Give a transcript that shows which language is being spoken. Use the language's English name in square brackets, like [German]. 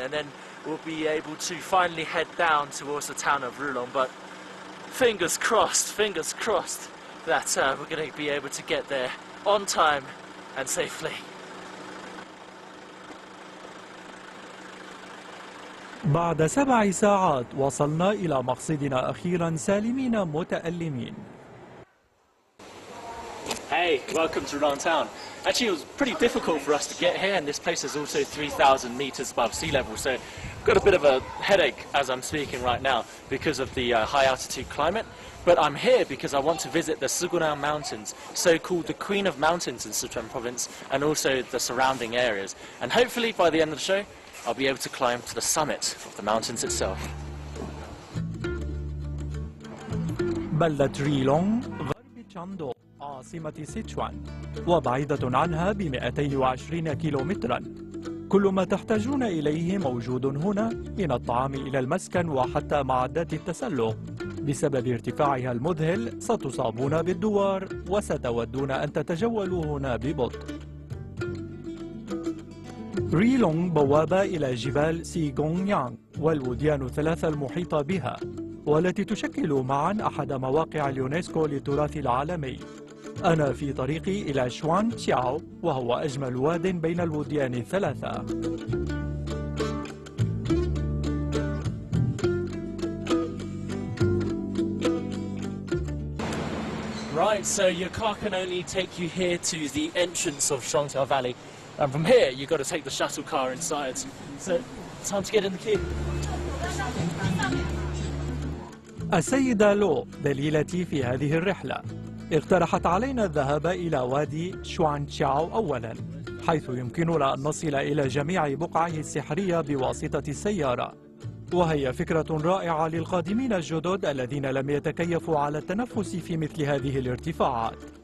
[English] And then we'll be able to finally head down towards the town of Rulong. But fingers crossed. That we're going to be able to get there on time and safely. [Arabic] بعد 7 ساعات وصلنا إلى مقصدنا أخيرا سالمين متألمين. [English] Hey, welcome to Rulong town. Actually, it was pretty difficult for us to get here, and this place is also 3,000 meters above sea level, so I've got a bit of a headache as I'm speaking right now because of the high altitude climate. But I'm here because I want to visit the Siqongan Mountains, so-called the Queen of Mountains in Sichuan province, and also the surrounding areas. And hopefully by the end of the show, I'll be able to climb to the summit of the mountains itself. [Arabic] بلدة ريلونغ غرب تشاندو عاصمة سيتشوان، وبعيدة عنها ب220 كيلومترا. كل ما تحتاجون إليه موجود هنا، من الطعام إلى المسكن وحتى معدات التسلق. بسبب ارتفاعها المذهل ستصابون بالدوار وستودون أن تتجولوا هنا ببطء. ريلونغ بوابة إلى جبال سيقونيانغ والوديان الثلاثة المحيطة بها، والتي تشكل معا أحد مواقع اليونسكو للتراث العالمي. أنا في طريقي إلى شوان تشاو، وهو أجمل واد بين الوديان الثلاثة. [English] Right, so your car can only take you here to the entrance of Shangjiao Valley, and from here you've got to take the shuttle car inside. So, time to get in the queue. [Arabic] السيدة لو دليلتي في هذه الرحلة اقترحت علينا الذهاب إلى وادي شوان تشاو أولا، حيث يمكننا أن نصل إلى جميع بقعه السحرية بواسطة السيارة، وهي فكرة رائعة للقادمين الجدد الذين لم يتكيفوا على التنفس في مثل هذه الارتفاعات.